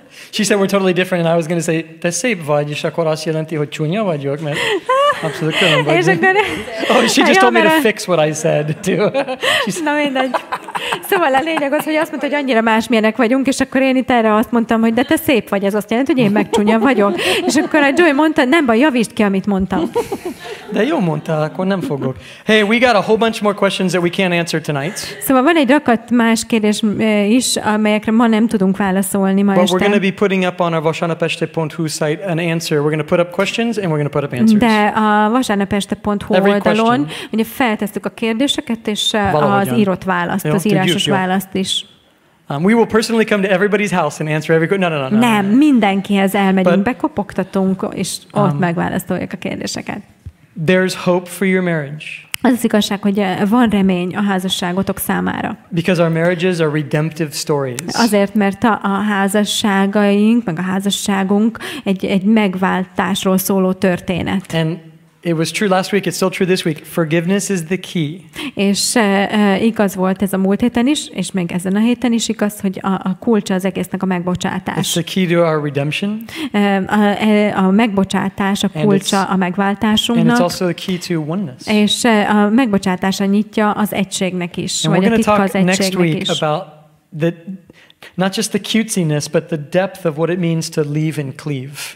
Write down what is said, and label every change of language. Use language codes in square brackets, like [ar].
[en] She said we're totally different, and I was going to say, [hu] te szép vagy, és akkor azt jelenti, hogy csúnya vagyok, mert abszolút külön vagy. [en] Oh, she just told me to fix what I said, too. [hu] Na mindegy. Szóval a lényeg az, hogy azt mondta, hogy annyira másmilyenek vagyunk, és akkor én itt erre azt mondtam, hogy de te szép vagy, ez azt jelenti, hogy én meg csúnya vagyok. És akkor a Joy mondta, nem baj, javítsd ki, amit mondtam. De jó mondtál, akkor nem fogok. [en] Hey, we got a whole bunch more questions that we can't answer tonight. [hu] Szóval van egy rakat más kérdés is, amelyekre ma nem tudunk válaszolni ma este. [en] But we're going to be putting up on our vasárnapeste.hu site an answer. We're going to put up questions and we're going to put up answers. [hu] De a vasárnapeste.hu oldalon ugye feltesszük a kérdéseket és az írott választ, az írásos választ is. [en] We will personally come to everybody's house and answer every question. No. [hu] Nem, mindenkihez elmegyünk, bekopogtatunk, és ott megválaszoljuk a kérdéseket. [en] There's hope for your marriage. [hu] Az az igazság, hogy van remény a házasságotok számára. [en] Because our marriages are redemptive stories. [hu] Azért, mert a házasságaink, meg a házasságunk egy megváltásról szóló történet. [en] And it was true last week, it's still true this week. Forgiveness is the key. [hu] És igaz volt ez a múlt héten is, és még ezen a héten is igaz, hogy a kulcsa az egésznek a megbocsátás. [en] It's the key to our redemption. [hu] A megbocsátás a kulcsa a megváltásunknak. [en] And it's also the key to oneness. [hu] És a megbocsátása nyitja az egységnek is, vagy a titka az egységnek is. [en] About not just the cutesiness, but the depth of what it means to leave and cleave.